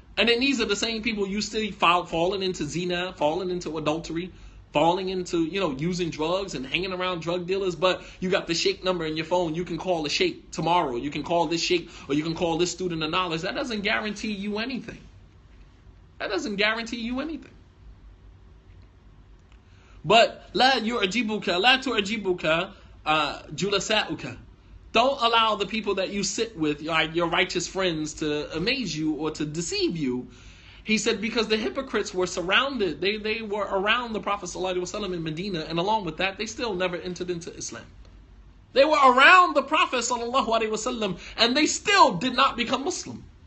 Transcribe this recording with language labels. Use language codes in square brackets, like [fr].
[en] And then these are the same people you still falling into zina, falling into adultery, falling into, using drugs and hanging around drug dealers, but you got the sheikh number in your phone. You can call the sheikh tomorrow. You can call this sheikh, or you can call this student of knowledge. That doesn't guarantee you anything. That doesn't guarantee you anything. [ar] But لا تعجبك جلساؤك. [en] Don't allow the people that you sit with, your righteous friends, to amaze you or to deceive you. He said because the hypocrites were surrounded. They were around the Prophet ﷺ in Medina, and along with that, they still never entered into Islam. They were around the Prophet ﷺ, and they still did not become Muslim.